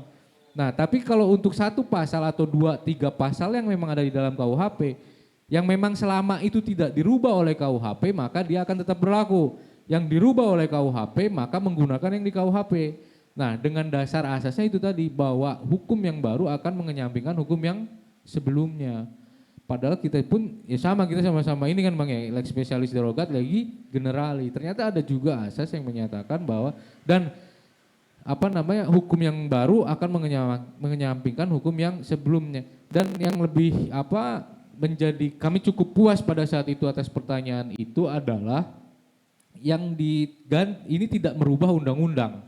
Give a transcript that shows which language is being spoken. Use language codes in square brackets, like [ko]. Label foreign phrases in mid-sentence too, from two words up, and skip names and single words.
[id] Nah, tapi kalau untuk 1 pasal atau 2, 3 pasal yang memang ada di dalam KUHP, yang memang selama itu tidak dirubah oleh KUHP, maka dia akan tetap berlaku. Yang dirubah oleh KUHP, maka menggunakan yang di KUHP. Nah, dengan dasar asasnya itu tadi bahwa hukum yang baru akan mengenyampingkan hukum yang sebelumnya. Padahal kita pun ya sama, kita sama-sama ini kan Bang ya, [la] lex specialis derogat lagi generali. [id] Ternyata ada juga asas yang menyatakan bahwa dan hukum yang baru akan mengenyampingkan hukum yang sebelumnya. Dan yang lebih menjadi kami cukup puas pada saat itu atas pertanyaan itu adalah yang ini tidak merubah undang-undang.